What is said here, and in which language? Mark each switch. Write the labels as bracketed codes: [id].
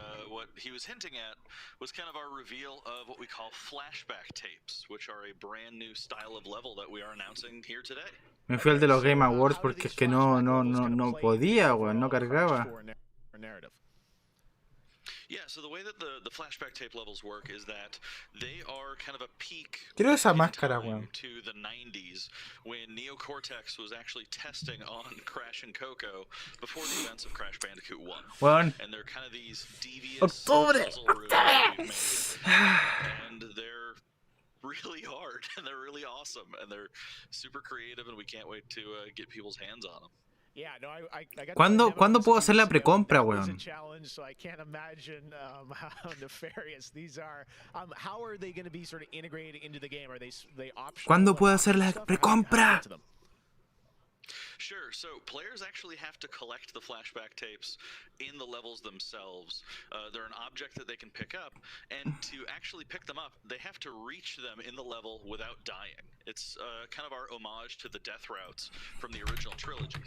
[en] What he was hinting at was kind of our reveal of what we call flashback tapes, which are a brand new style of level that we are announcing here today. [es] Me fui al de los Game Awards porque es que no podía, weón, no cargaba. [en] Yeah, so the way that the flashback tape levels work is that they are kind of a peak [es] Quiero esa máscara, weón. [en] to the 90s when Neo Cortex was actually testing on Crash and Coco before the events of Crash Bandicoot 1. [es] Weón. [en] And they're kind of these devious puzzle rooms that we've made. And they're really hard and they're really awesome and they're super creative and we can't wait to get people's hands on them. Yeah, no, I got [es] ¿Cuándo puedo hacer la precompra, weón? [en] Challenge, so I can't imagine how nefarious these are. How are they going to be sort of integrated into the game? Are they optional? [es] ¿Cuándo puedo hacer la precompra? [en] Sure, so players actually have to collect the flashback tapes in the levels themselves. They're an object that they can pick up, and to actually pick them up, they have to reach them in the level without dying. It's kind of our homage to the death routes from the original trilogy.